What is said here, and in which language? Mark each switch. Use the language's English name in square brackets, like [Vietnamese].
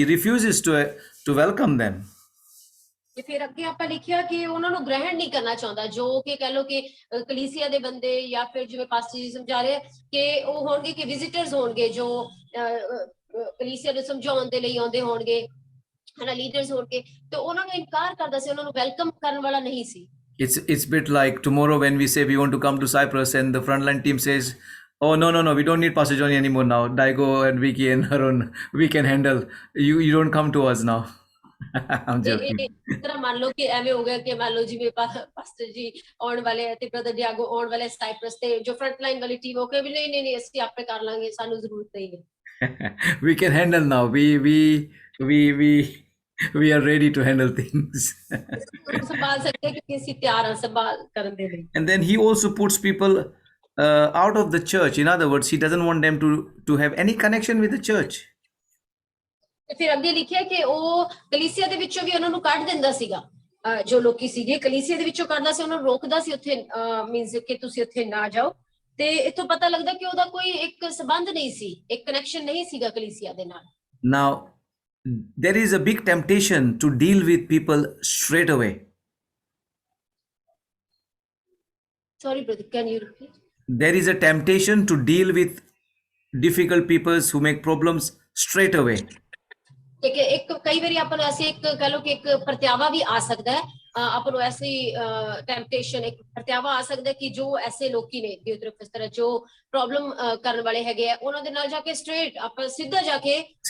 [English] He refuses to welcome them. [Punjabi] ਤੇ ਫਿਰ ਅੱਗੇ ਆਪਾਂ ਲਿਖਿਆ ਕਿ ਉਹਨਾਂ ਨੂੰ ਗ੍ਰਹਿਣ ਨਹੀਂ ਕਰਨਾ ਚਾਹੁੰਦਾ, ਜੋ ਕਿ ਕਹਿ ਲੋ ਕਿ ਕਲੀਸਿਆ ਦੇ ਬੰਦੇ ਜਾਂ ਫਿਰ ਜਿਵੇਂ ਪਾਸਟਰ ਜੀ ਸਮਝਾ ਰਹੇ ਕਿ ਉਹ ਹੋਣਗੇ ਕਿ ਵਿਜ਼ਿਟਰਸ ਹੋਣਗੇ ਜੋ ਕਲੀਸਿਆ ਨੂੰ ਸਮਝਾਉਣ ਦੇ ਲਈ ਆਉਂਦੇ ਹੋਣਗੇ, ਹਨਾ, ਲੀਡਰਸ ਹੋਣਗੇ, ਤੇ ਉਹਨਾਂ ਨੂੰ ਇਨਕਾਰ ਕਰਦਾ ਸੀ, ਉਹਨਾਂ ਨੂੰ ਵੈਲਕਮ ਕਰਨ ਵਾਲਾ ਨਹੀਂ ਸੀ। [English] It's bit like tomorrow when we say we want to come to Cyprus and the frontline team says, oh no, we don't need Pastor Johnny anymore now. Daigo and Vicky and Harun, we can handle. You don't come to us now. I'm joking. [Punjabi] ਇਸ ਤਰ੍ਹਾਂ ਮੰਨ ਲਓ ਕਿ ਐਵੇਂ ਹੋ ਗਿਆ ਕਿ ਮੰਨ ਲਓ ਜਿਵੇਂ ਪਾਸਟਰ ਜੀ ਆਉਣ ਵਾਲੇ ਹੈ ਤੇ ਬ੍ਰਦਰ ਡਿਆਗੋ ਆਉਣ ਵਾਲੇ ਸਾਈਪਰਸ, ਤੇ ਜੋ ਫਰੰਟ ਲਾਈਨ ਵਾਲੀ ਟੀਮ ਉਹ ਕਹੇ ਵੀ ਨਹੀਂ ਅਸੀਂ ਆਪੇ ਕਰ ਲਾਂਗੇ, ਸਾਨੂੰ ਜ਼ਰੂਰਤ ਨਹੀਂ ਹੈ। [English] We can handle now. We are ready to handle things. [Punjabi] ਸੰਭਾਲ ਸਕਦੇ ਕਿਉਂਕਿ ਅਸੀਂ ਤਿਆਰ ਹਾਂ ਸੰਭਾਲ ਕਰਨ ਦੇ ਲਈ। [English] And then he also puts people out of the church. In other words, he doesn't want them to have any connection with the church. [Punjabi] ਤੇ ਫਿਰ ਅੱਗੇ ਲਿਖਿਆ ਕਿ ਉਹ ਕਲੀਸਿਆ ਦੇ ਵਿੱਚੋਂ ਵੀ ਉਹਨਾਂ ਨੂੰ ਕੱਢ ਦਿੰਦਾ ਸੀਗਾ, ਜੋ ਲੋਕੀ ਸੀਗੇ ਕਲੀਸਿਆ ਦੇ ਵਿੱਚੋਂ ਕੱਢਦਾ ਸੀ, ਉਹਨਾਂ ਨੂੰ ਰੋਕਦਾ ਸੀ ਉੱਥੇ, ਮੀਨਸ ਕਿ ਤੁਸੀਂ ਉੱਥੇ ਨਾ ਜਾਓ। ਤੇ ਇੱਥੋਂ ਪਤਾ ਲੱਗਦਾ ਕਿ ਉਹਦਾ ਕੋਈ ਇੱਕ ਸੰਬੰਧ ਨਹੀਂ ਸੀ, ਇੱਕ ਕਨੈਕਸ਼ਨ ਨਹੀਂ ਸੀਗਾ ਕਲੀਸਿਆ ਦੇ ਨਾਲ। [English] Now, there is a big temptation to deal with people straight away. Sorry, brother, can you repeat? There is a temptation to deal with difficult people who make problems straight away. [Punjabi] ਇੱਕ ਕਈ ਵਾਰੀ ਆਪਾਂ ਨੂੰ ਐਸੀ ਇੱਕ ਕਹ ਲੋ ਕਿ ਇੱਕ ਪ੍ਰਤਿਆਵਾ ਵੀ ਆ ਸਕਦਾ ਹੈ, ਆਪਾਂ ਨੂੰ ਐਸੀ ਟੈਂਪਟੇਸ਼ਨ, ਇੱਕ ਪ੍ਰਤਿਆਵਾ ਆ ਸਕਦਾ ਕਿ ਜੋ ਐਸੇ ਲੋਕੀ ਨੇ ਦਿਓਤ੍ਰਿਫਸ ਤਰ੍ਹਾਂ ਜੋ ਪ੍ਰੋਬਲਮ ਕਰਨ ਵਾਲੇ ਹੈਗੇ ਆ, ਉਹਨਾਂ ਦੇ ਨਾਲ ਜਾ ਕੇ ਸਟ੍ਰੇਟ ਆਪਾਂ ਸਿੱਧਾ ਜਾ ਕੇ